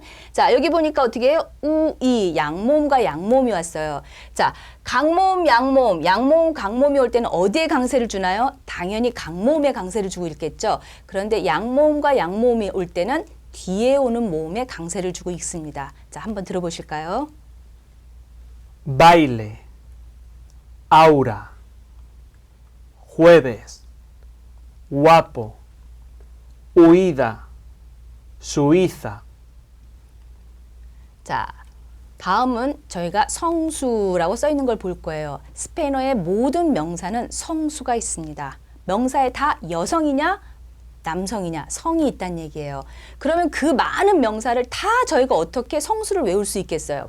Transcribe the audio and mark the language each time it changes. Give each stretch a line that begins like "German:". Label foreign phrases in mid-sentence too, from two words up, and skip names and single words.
Korean: 자, 여기 보니까 어떻게 해요? 우, 이, 양모음과 양모음이 왔어요. 자, 강모음, 양모음, 양모음, 강모음이 올 때는 어디에 강세를 주나요? 당연히 강모음에 강세를 주고 있겠죠. 그런데 양모음과 양모음이 올 때는 뒤에 오는 모음에 강세를 주고 있습니다. 자, 한번 들어보실까요?
Spanish: Baile, aura, jueves, guapo, huida, Suiza.
Korean: 자, 다음은 저희가 성수라고 써 있는 걸 볼 거예요. 스페인어의 모든 명사는 성수가 있습니다. 명사에 다 여성이냐 남성이냐 성이 있다는 얘기예요. 그러면 그 많은 명사를 다 저희가 어떻게 성수를 외울 수 있겠어요?